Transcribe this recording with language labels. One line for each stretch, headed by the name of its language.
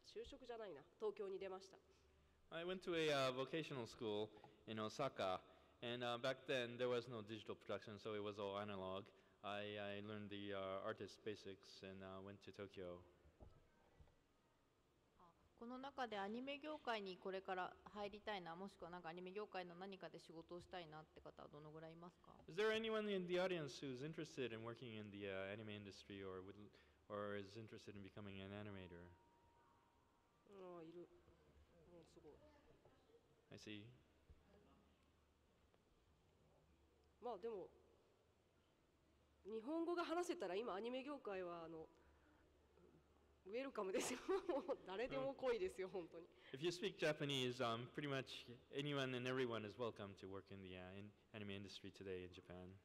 Japanese: 就職じゃないな、東京に出ました。
English: I went to a vocational school in Osaka, and back then there was no digital production, so it was all analog. I learned the artist basics and went to Tokyo.
Japanese: この中でアニメ業界にこれから入りたいな、もしくはなんかアニメ業界の何かで仕事をしたいなって方はどのぐらいいますか？
English: Is there anyone in the audience who's interested in working in the anime industry or is interested in becoming an animator?
Japanese: いる。すごい。
English: I see.
Japanese: でも日本語が話せたら今アニメ業界はウェルカムですよ。誰でも来いですよ、本当に。
English: If you speak Japanese, pretty much anyone and everyone is welcome to work in the anime industry today in Japan.